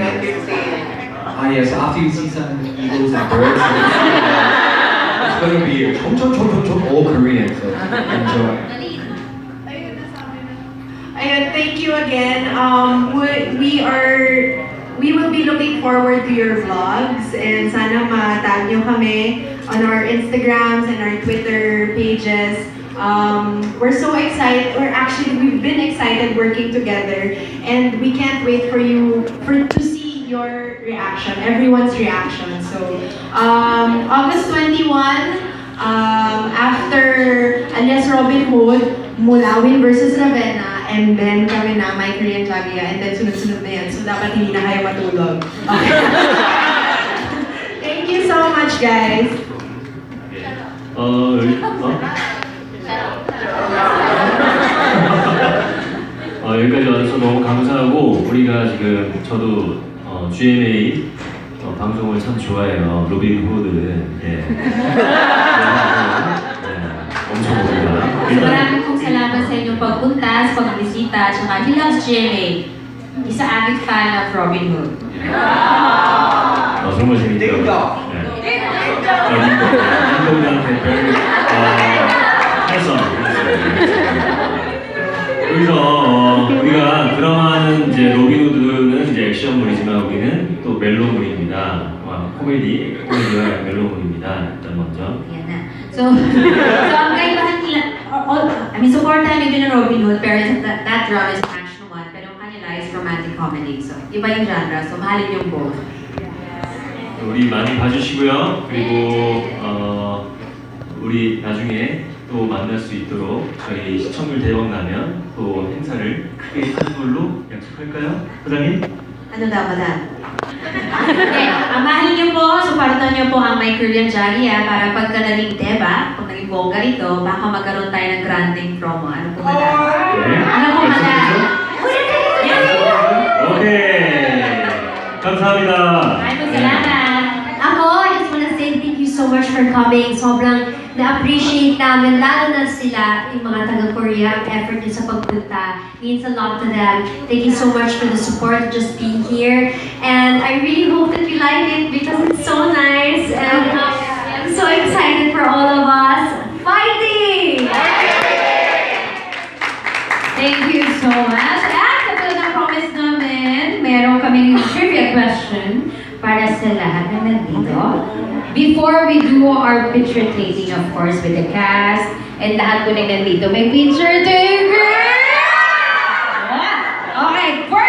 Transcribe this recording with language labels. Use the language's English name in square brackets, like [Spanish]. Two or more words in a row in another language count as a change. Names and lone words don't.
[English] Ah yes, after you see some eagles and birds, it's gonna be all Korean, so enjoy. Ayun, thank you again. We will be looking forward to your vlogs and [Filipino] sana ma-tag nyo kami [English] on our Instagrams and our Twitter pages. We're so excited. We've been excited working together, and we can't wait for to see your reaction, everyone's reaction. So, August 21, after alias Robin Hood, Mulawin versus Ravenna, and then [Filipino] kami na, My Korean Jagiya, [English] and then [Filipino] sunod-sunod na yan. So, dapat hindi na kayo matulog. [English] Okay. Thank you so much, guys. [Korean] 여기까지 와주셔서 너무 감사하고 우리가 지금 저도 GMA 방송을 참 좋아해요. 로빈 후드 엄청 봅니다. [Filipino] Maraming pong salamat sa inyong pagpunta, sa pagbisita, at saka [English] he loves GMA. Isa avid fan of Robin Hood. [Korean] 정말 재밌더라고요. 딩동한테 여기서 우리가 드라마는 이제 로빈후드는 이제 액션물이지만 우리는 또 멜로물입니다. 코미디와 멜로물입니다. 일단 먼저. [Filipino] Yan na. So ang kaibahan nila, supportahan nyo din ang Robin Hood, pero [English] that drama is an action one, [Filipino] pero ang kanila is romantic comedy. So, iba yung genre, so mahalin yung both. [Korean] 우리 많이 봐주시고요. 그리고 우리 나중에 또 만날 수 있도록 저희 시청률 대박 나면 또 행사를 크게 하는 걸로 약속할까요? 부장님? [Filipino] Ano daw, madam? Okay, mahalin niyo po, supportan niyo po ang My Korean Jagiya para pagka naging deba, kung naging bongga ito, baka magkaroon tayo ng granding promo. Ano po, madam? Ano po, madam? [Korean] 오케이. 감사합니다. [Filipino] Maraming salamat. Ako, [English] I just wanna say thank you so much for coming. [Filipino] Sobrang na-appreciate namin, lalo na sila, yung mga taga-Korea, ang effort niyo sa pagpunta. [English] Means a lot to them. Thank you so much for the support, just being here. And I really hope that you like it because it's so nice. And I'm so excited for all of us. Fighting! Thank you so much. [Filipino] At kapag na-promise namin, meron kaming trivia question para sa lahat na nandito. [English] Before we do our picture taking, of course, with the cast, and [Filipino] lahat po na nandito, may [English] picture taking! Okay,